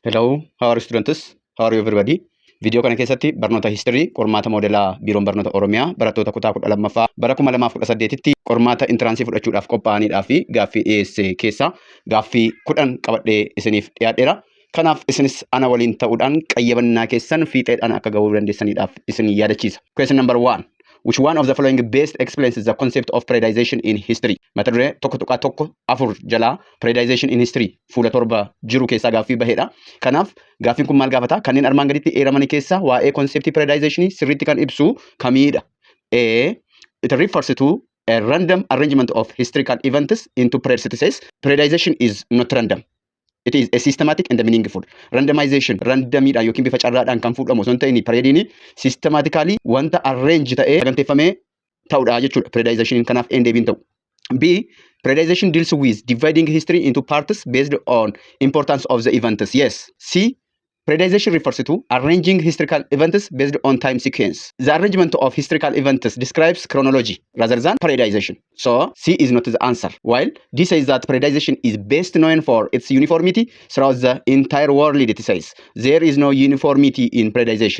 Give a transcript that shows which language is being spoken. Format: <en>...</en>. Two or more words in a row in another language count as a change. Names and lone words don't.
<en>Hello, how are you students? How are you everybody?</en> <om>Video kana keessatti barnoota history qormaata moodelaa biiroon barnoota Oromiyaa barattoota kutaa 12ffaa bara 2018tti qormaata intiraansii fudhachuudhaaf qophaa'aniidhaa fi gaaffii dhiyeesse keessa gaaffii 10 qabadhee isiniif dhiyaadheera. Kanaaf isinis ana waliin ta'uudhaan qayyabannaa keessan fiixeedhaan akka gahuu dandeessaniidhaaf isin yaadachiisa.</om> <en>Question number 1. Which one of the following best explains the concept of periodization in history?</en> <om>Mata duree tokko afur jala</om> <en>periodization in history</en> <om>fuula torba jiru keessaa gaaffii baheedha. Kanaaf gaaffiin kun maal gaafata? Kanneen armaan gaditti eeramanii keessaa waa'ee</om> <en>concept periodization</en> <om>sirriitti kan ibsu kamiidha?</om> <en>A. It refers to a random arrangement of historical events into periodicities. Periodization is not random. It is a systematic and meaningful. Randomization,</en> <om>randomidha yookiin bifa carraadhaan kan fuudhamu osoo hin ta'in periodiin systematically wanta arrange ta'ee saganteeffamee ta'udha jechuudha. Periodization kanaaf deebiin ta'u.</om> <en>B. Periodization deals with dividing history into parts based on importance of the events. Yes. C. Periodization refers to arranging historical events based on time sequence. The arrangement of historical events describes chronology rather than periodization. So, C is not the answer. While D says that periodization is best known for its uniformity throughout the entire world, it says there is no uniformity in periodization.</en>